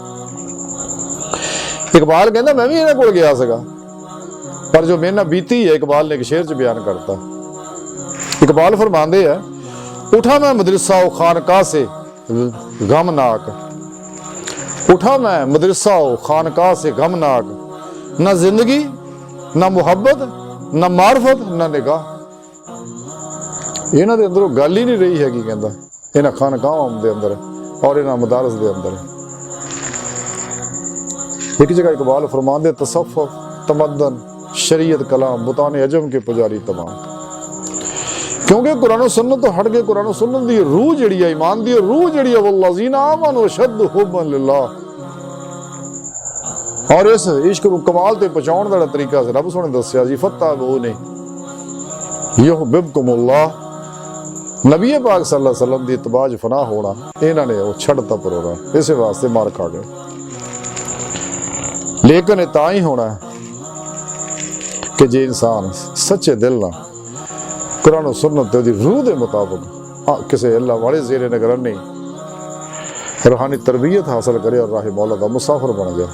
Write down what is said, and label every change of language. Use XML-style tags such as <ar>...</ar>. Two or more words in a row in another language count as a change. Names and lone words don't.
<pa>اقبال کہتا میں بھی انہاں کول گیا سگا، پر جو میرے نال بیتی ہے اقبال نے ایک شعر چ بیان کرتا. اقبال فرماندے ہے,</pa> <ur>اٹھا میں مدرسہ و خانقاہ سے غمناک، اٹھا میں مدرسہ و خانقاہ سے غمناک، نہ زندگی نہ محبت نہ معرفت نہ نگاہ.</ur> <pa>انہاں دے اندروں گل ہی نہیں رہی ہیگی، کہندا انہاں خانقاہاں دے اندر اور انہاں مدارس دے اندر. ایک جگہ اقبال فرماندے,</pa> <ur>تصوف تمدن شریعت کلام بتانِ عجم کے پجاری تمام.</ur> <pa>کیونکہ قرآن سنت توں ہٹ گئے، قرآن سنت دی روح جہڑی ہے، ایمان دی روح جہڑی ہے,</pa> <ar>والذين آمنوا أشد حبا لله.</ar> <pa>اور اس عشق کو کمال تے پہنچاؤن دا طریقہ سے رب سوہنے دسیا جی,</pa> <ar>فاتبعوني يحببكم الله.</ar> <pa>نبی پاک</pa> <ar>صلى الله عليه وسلم</ar> <pa>دی اتباع ج فنا ہونا، انہاں نے وو چھڈتا پروگرام، اس واسطے مار کھا گئے. لیکن یہ تاں ہی ہونا ہے کہ جے انسان سچے دل نال قرآن سنت دی روح دے مطابق کسی اللہ والے زیرِ نگران نہیں روحانی تربیت حاصل کرے اور راہ مولا دا مسافر بن جائے.</pa>